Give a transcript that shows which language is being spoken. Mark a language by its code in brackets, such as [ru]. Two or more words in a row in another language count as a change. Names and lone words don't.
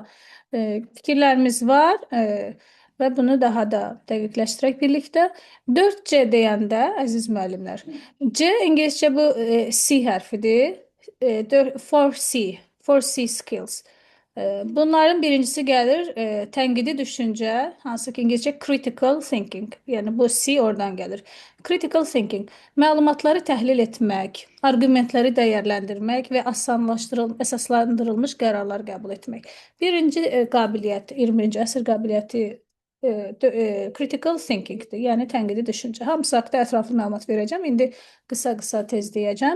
[az] Fikirlərimiz var və bunu daha da dəqiqləşdirək birlikdə. 4C deyəndə, əziz müəllimlər, C ingiliscə bu C hərfidir. [en] 4C, 4C skills. [az] Bunların birincisi gəlir tənqidi düşüncə, hansı ki ingiliscə [en] critical thinking. [az] Yəni bu C oradan gəlir. [en] Critical thinking [az] məlumatları təhlil etmək, arqumentləri dəyərləndirmək və əsaslandırılmış qərarlar qəbul etmək. Birinci qabiliyyət, 20-ci əsr qabiliyyəti [en] critical thinkingdir, [az] yəni tənqidi düşüncə. Hamısı haqqında ətraflı məlumat verəcəm. İndi qısa-qısa tez deyəcəm.